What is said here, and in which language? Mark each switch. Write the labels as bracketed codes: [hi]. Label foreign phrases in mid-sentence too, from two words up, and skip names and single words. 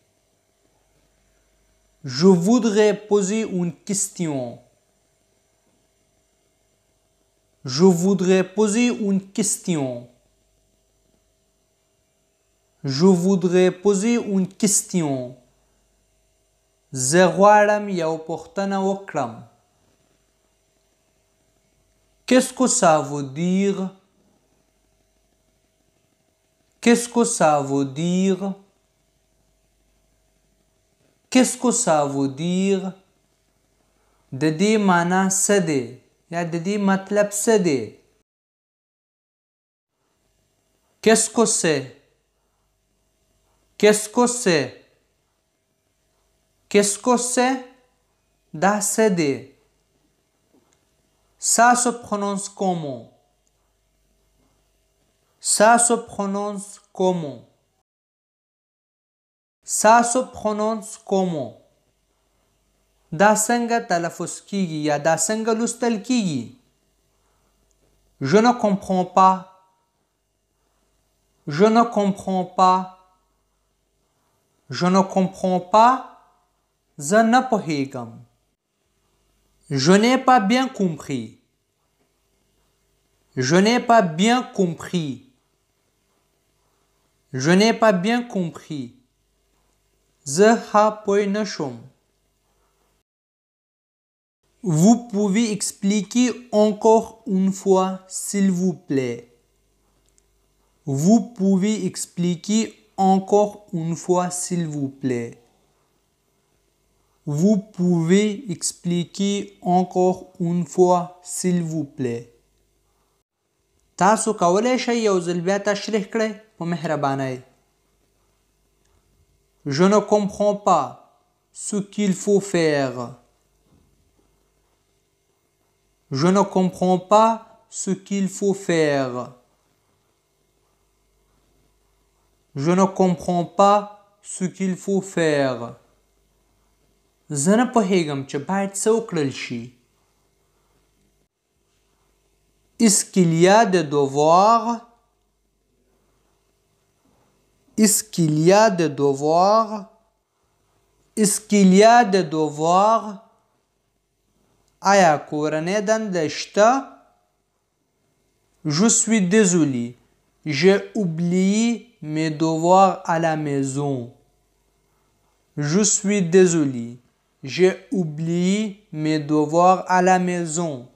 [fr] Je voudrais poser une question. Je voudrais poser une question. Je voudrais poser une question. [ps] زه غواړم یو پوښتنه وکړم. [fr] Qu'est-ce que ça veut dire? Qu'est-ce que ça veut dire? Qu'est-ce que ça veut dire? [ps] د دې معنا څه دی یا د دې مطلب څه دی؟ [fr] Qu'est-ce que c'est? Qu'est-ce que c'est? Qu'est-ce que c'est? [ps] دا څه دی؟ [fr] Ça se prononce comment? Ça se prononce comment? Ça se prononce comment? [ps] دا څنګه تلفظ کیږي یا دا څنګه لوستل کیږي؟ [fr] Je ne comprends pas. Je ne comprends pas. Je ne comprends pas. [ps] زه نه پوهیږم. [fr] Je n'ai pas bien compris. Je n'ai pas bien compris. Je n'ai pas bien compris. [ps] زه ښه پوه نه شوم. [fr] Vous pouvez expliquer encore une fois, s'il vous plaît. Vous pouvez expliquer encore une fois, s'il vous plaît. Vous pouvez expliquer encore une fois, s'il vous plaît. [ps] تاسو کولی شئ یو ځل بیا تشریح کړئ په مهربانۍ. [fr] Je ne comprends pas ce qu'il faut faire. Je ne comprends pas ce qu'il faut faire. Je ne comprends pas ce qu'il faut faire. [ps] زه نه پوهیږم چې باید څه وکړل شي. [fr] Est-ce qu'il y a des devoirs? Est-ce qu'il y a des devoirs? Est-ce qu'il y a des devoirs? [ps] آیا کورنۍ دنده شته؟ [fr] Je suis désolé. J'ai oublié mes devoirs à la maison. Je suis désolé. J'ai oublié mes devoirs à la maison.